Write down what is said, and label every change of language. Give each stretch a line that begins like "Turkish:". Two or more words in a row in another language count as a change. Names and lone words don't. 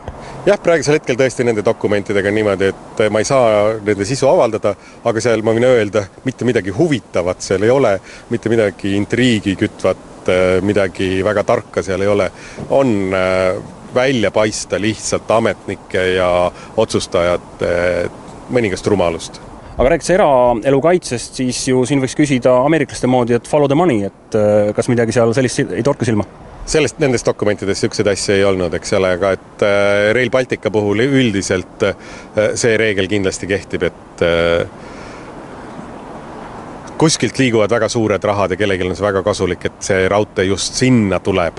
Estonian: Jah, praegusel hetkel tõesti nende dokumentidega niimoodi, et ma ei saa nende sisu avaldada, aga seal ma võin öelda, mitte midagi huvitavat seal ei ole, mitte midagi intriigi kütvat, midagi väga tarka seal ei ole. On välja paista lihtsalt ametnike ja otsustajate mõningast rumalust. Aga rääkides eraelu kaitsest, siis ju siin võiks küsida ameeriklaste moodi, et
English: follow the money,
Estonian: et kas midagi seal sellist ei torka silma? Nendest dokumentidest ükseid asja ei olnud, eks ole, aga et Rail Baltica puhul üldiselt see reegel kindlasti kehtib, et kuskilt liiguvad väga suured rahad ja kellelgi on see väga kasulik, et see raudtee just sinna tuleb.